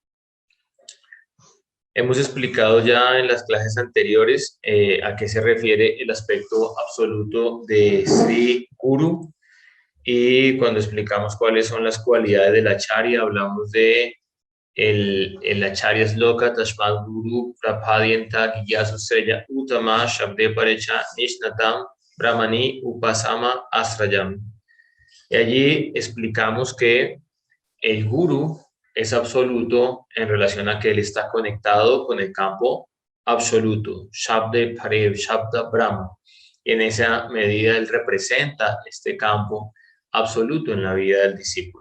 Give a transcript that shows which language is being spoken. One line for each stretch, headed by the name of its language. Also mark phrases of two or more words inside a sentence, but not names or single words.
Spanish: Hemos explicado ya en las clases anteriores a qué se refiere el aspecto absoluto de Sri Guru, y cuando explicamos cuáles son las cualidades de la Acharya, hablamos de el Acharya Sloka
Sanskrit: Tashmat Guru Prapadyanta Gyasu Sreya Utama Shabde Parecha Nishnatam Brahmani Upasama Asrayam.
Spanish: Y allí explicamos que el Guru es absoluto en relación a que él está conectado con el campo absoluto,
Sanskrit: Shabde Parev, Shabda Brahma.
Spanish: Y en esa medida él representa este campo absoluto en la vida del discípulo.